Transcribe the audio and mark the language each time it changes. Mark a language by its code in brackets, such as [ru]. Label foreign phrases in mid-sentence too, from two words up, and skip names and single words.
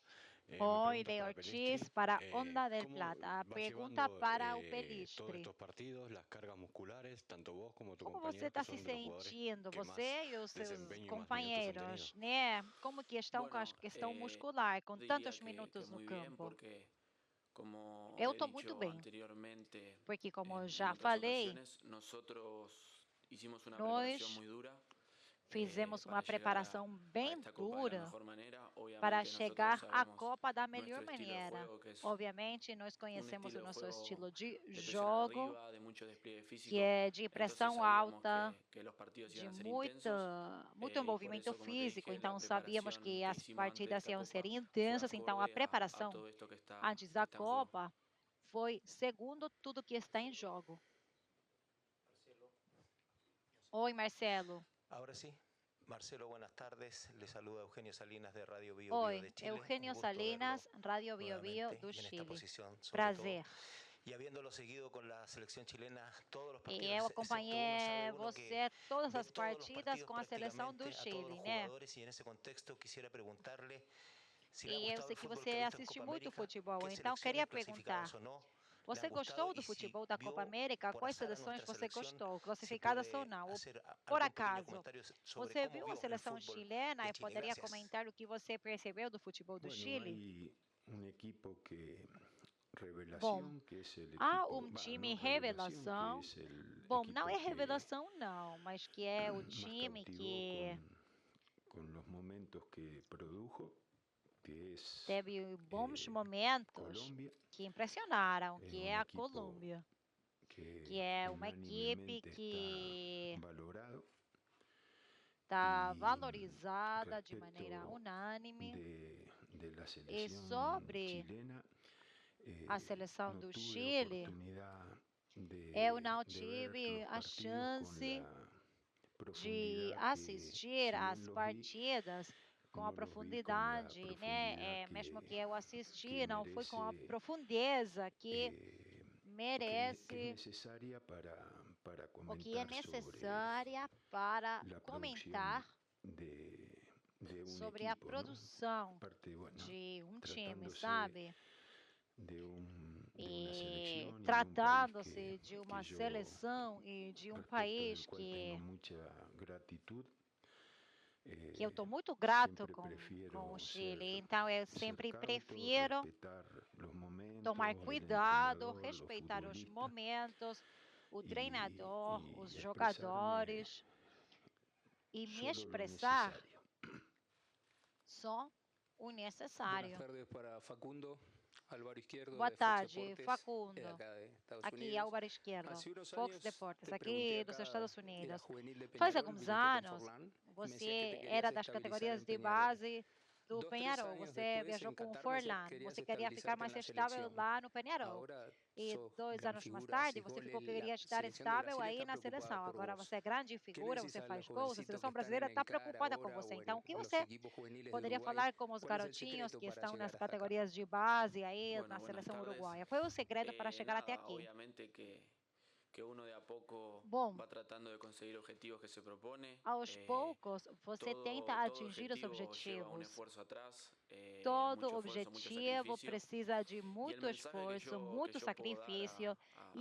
[es] Mi [pt] Oi, [es] pregunta es Leo para Ortiz, Pelistri. para Onda del ¿Cómo Plata. A va [pt] pergunta [es] llevando [pt] para o [es] todos [pt] Pelistri. [es] estos partidos, las cargas musculares, tanto vos como tu [pt] Como você [es] compañero, que [pt] está se [es] son de los jugadores [pt] sentindo, [es] que más [pt] você e os seus [es] desempeño y más minutos han tenido? [pt] companheiros, né? Como que estão com a [es] Bueno, [pt] questão muscular, com [es] diría [pt] tantos minutos no [es] muy bien [pt] campo? [es] porque, como [pt] Eu [es] he [pt] estou muito [es] dicho [pt] bem, [es] anteriormente [pt] porque como eu [es] en [pt] já [es] otras [pt] falei, [es] ocasiones, nosotros hicimos una preparación [pt] nós [es] muy dura [pt] fizemos uma [es] para llegar [pt] preparação [es] a [pt] bem [es] esta Copa de la [pt] dura [es] mejor manera. [pt] para [es] Obviamente nosotros [pt] chegar à [es] sabemos [pt] Copa da melhor [es] nuestro estilo de [pt] maneira. [es] juego, que es [pt] Obviamente, nós [es] un [pt] conhecemos o [es] estilo de [pt] nosso [es] juego [pt] estilo de [es] de presión [pt] jogo, [es] arriba, de mucho despliegue [pt] que [es] físico. [pt] é de [es] Entonces [pt] pressão [es] sabíamos [pt] alta, [es] que los partidos [pt] de [es] iban a ser intensos [pt] muito [es] y por [pt] envolvimento [es] eso, como te [pt] físico, [es] dije, la [pt] então sabíamos [es] preparación [pt] que [es] que [pt] as [es] hicimos antes de [pt] partidas [es] esta [pt] iam ser [es] Copa fue [pt] intensas, então a [es] acorde a [pt] preparação [es] todo esto [pt] antes [es] que [pt] da [es] está en juego. [pt] Copa foi segundo tudo que está em jogo. Oi, Marcelo. [es] Ahora sí. Marcelo, buenas tardes. Le saluda Eugenio Salinas de Radio Bio Bio [pt] Oi, [es] de Chile. [pt] Eugenio [es] Un gusto verlo [pt] Salinas, Radio Bio Bio [es] nuevamente [pt] do [es] y en esta [pt] Chile. [es] posición, sobre todo. [pt] Prazer. [es] Y habiéndolo seguido con la selección chilena, todos los [pt] E [es] partidos, [pt] eu [es] excepto uno, [pt] acompanhei [es] sabe uno que [pt] você todas [es] ve [pt] as [es] todos los [pt] partidas [es] partidos [pt] com a seleção do [es] prácticamente, a todos [pt] Chile, [es] los [pt] né? [es] jugadores, y en ese contexto quisiera preguntarle si le ha [pt] E eu [es] gustado [pt] sei [es] el [pt] que [es] fútbol que [pt] você [es] ha visto en [pt] assiste [es] Copa [pt] muito [es] América, [pt] futebol, [es] qué [pt] então queria [es] selecciones clasificadas [pt] perguntar: [es] o no le [pt] você [es] han gustado [pt] gostou do [es] y si [pt] futebol da Copa [es] vio [pt] América? [es] por [pt] Quais [es] azar a [pt] seleções [es] nuestra [pt] você [es] selección, [pt] gostou, [es] se [pt] classificadas ou [es] puede [pt] não? Ou [es] hacer [pt] por [es] algún pequeño [pt] acaso, [es] comentario sobre [pt] você [es] cómo [pt] viu a [es] vio el [pt] seleção [es] fútbol [pt] chilena [es] de [pt] e [es] Chile. [pt] poderia [es] Gracias. [pt] comentar o que você percebeu do futebol do [es] Bueno, [pt] Chile? [es] hay un equipo que [pt] Bom, [es] revelación, que es el [pt] há [es] equipo, [pt] time [es] no revelación, que [pt] revelação. [es] es el [pt] Bom, não é [es] equipo que [pt] revelação não, mas que é o [es] más [pt] time [es] cautivó [pt] que [es] con los momentos que produjo, que es [pt] teve bons eh, momentos [es] Colombia, [pt] que impressionaram, [es] es [pt] que [es] un [pt] é a [es] equipo [pt] Colômbia, [es] que [pt] que é uma equipe [es] unánimemente [pt] que [es] está valorado [pt] está [es] y [pt] valorizada de maneira [es] respecto [pt] unânime. [es] de la [pt] E [es] selección [pt] sobre [es] chilena, [pt] a seleção [es] no [pt] do [es] tuve [pt] Chile, [es] oportunidad [pt] eu não [es] de ver [pt] tive [es] los [pt] a [es] partidos [pt] chance [es] con la [pt] de [es] profundidad que, [pt] assistir [es] si [pt] as [es] bien los vi, [pt] partidas com a [es] no los vi con la [pt] profundidade, né? [es] profundidad [pt] Mesmo que eu assisti, [es] que [pt] não foi com a [es] merece, [pt] profundeza que [es] eh, que es [pt] merece, [es] necesaria para [pt] o que é [es] comentar [pt] necessária para [es] la [pt] comentar [es] producción de un [pt] sobre a [es] equipo, ¿no? [pt] produção [es] Aparte, bueno, [pt] de time, [es] tratándose [pt] sabe? [es] de una [pt] E [es] selección y de un país [pt] tratando-se de uma [es] que yo, [pt] seleção e de um [es] respecto [pt] país [es] del cual tengo mucha gratitud, [pt] que eu estou muito grato [es] siempre [pt] com o [es] prefiero [pt] Chile. Então, eu [es] ser [pt] sempre [es] cauto, [pt] prefiro [es] respetar los momentos, [pt] tomar [es] el [pt] cuidado, [es] entrenador, los [pt] respeitar os [es] futbolistas [pt] momentos, o treinador, [es] y [pt] os [es] expresarme [pt] jogadores e me [es] solo lo [pt] expressar [es] necesario. [pt] só o [es] Buenas [pt] necessário. [es] tardes para Facundo, Álvaro Izquierdo [pt] Boa [es] de Fox [pt] tarde, [es] Deportes, [pt] Facundo. [es] acá de Estados [pt] Aqui, [es] Unidos. [pt] Álvaro Izquierdo, [es] Hace unos [pt] Fox [es] años [pt] Deportes, [es] te [pt] aqui [es] pregunté [pt] dos [es] acá, [pt] Estados [es] eras [pt] Unidos. [es] juvenil de [pt] Faz [es] Peñarol, [pt] alguns [es] viniste con [pt] anos, [es] Forlán, y me decías que [pt] você [es] te querías [pt] era das [es] estabilizar [pt] categorias [es] en [pt] de [es] Peñarol. [pt] base do [es] 2, 3 [pt] Penharol. [es] años [pt] Você [es] después, [pt] viajou [es] en [pt] com o [es] Qatar, me decías [pt] Forlan. [es] que querías [pt] Você queria ficar [es] estabilizarte [pt] mais [es] en la [pt] estável [es] selección. [pt] lá no Penharol. [es] Ahora [pt] E [es] sos [pt] 2 [es] gran [pt] anos mais [es] figura, [pt] tarde, [es] haces [pt] você [es] goles, [pt] ficou que queria [es] la [pt] estar [es] selección de [pt] estável [es] Brasil [pt] aí [es] está [pt] na seleção. [es] preocupada por [pt] Agora [es] vos. [pt] você é grande [es] ¿Qué le [pt] figura, [es] decís [pt] você [es] a los [pt] faz gols, a [es] jovencitos que [pt] seleção [es] están [pt] brasileira [es] en [pt] está [es] el CAR [pt] preocupada com [es] ahora [pt] você. [es] o [pt] Então, o [es] en [pt] que [es] los [pt] você [es] equipos juveniles de [pt] poderia [es] Uruguay? [pt] falar com os [es] ¿Cuál es el [pt] garotinhos [es] secreto [pt] que [es] para [pt] estão [es] llegar [pt] nas [es] hasta acá? [pt] categorias de base aí [es] Bueno, [pt] na [es] buenas [pt] seleção [es] tardes. [pt] uruguaia? Qual é o segredo para chegar até [es] Nada, [pt] aqui? [es] obviamente que uno de a poco [pt] Bom, [es] va tratando de conseguir objetivos que se propone. [pt] aos poucos você tenta [es] Todo [pt] atingir os [es] objetivo lleva un [pt] objetivos. [es] esfuerzo atrás, [pt] Todo [es] mucho esfuerzo, mucho [pt] objetivo [es] sacrificio. [pt] precisa de [es] Y el [pt] muito [es] mensaje que [pt] esforço, [es] yo, que [pt] muito [es] yo puedo dar [pt] sacrifício. E